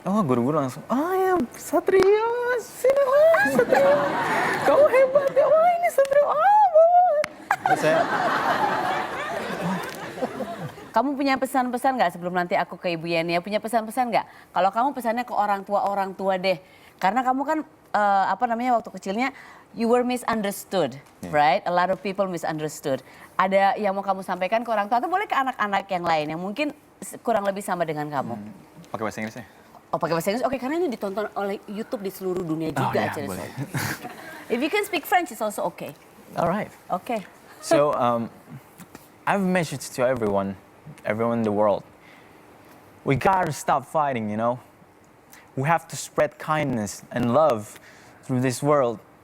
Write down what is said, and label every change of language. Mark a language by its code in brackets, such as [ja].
[id] Oh guru-guru langsung, ya Satrio, sini Satrio, kamu hebat ya, ini Satrio, Terus saya, kamu punya pesan-pesan nggak sebelum nanti aku ke Ibu Yeni ya? Punya pesan-pesan nggak? Kalau kamu pesannya ke orang tua deh. Karena kamu kan waktu kecilnya [en] you were misunderstood, right? A lot of people misunderstood. [id] Ada yang mau kamu sampaikan ke orang tua atau boleh ke anak-anak yang lain yang mungkin kurang lebih sama dengan kamu? pakai bahasa Inggris ya? Oh pakai bahasa Inggris, oke, karena ini ditonton oleh YouTube di seluruh dunia juga. Ya, boleh. [en] If you can speak French, it's also okay. Alright. Okay. So, I have a message to everyone in the world. We gotta stop fighting, you know? We have to spread kindness and love through this world.